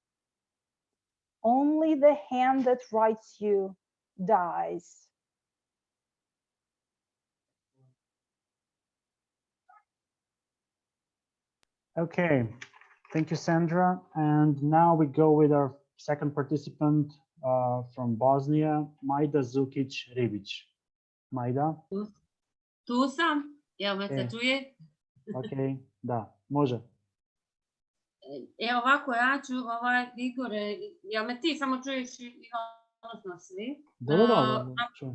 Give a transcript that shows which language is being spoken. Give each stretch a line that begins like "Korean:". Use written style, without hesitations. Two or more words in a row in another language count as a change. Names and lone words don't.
English: Only the hand that writes you dies. Okay, thank you, Sandra. And now we go with our second participant from Bosnia, Majda Zukić-Ribić. Majda,
Bosnian: Tu sam, jel me se E. čuje? ok, da, može. Ovako, ja ću, Igore, jel me ti samo čuješ i odnosno svi? Da, čujem.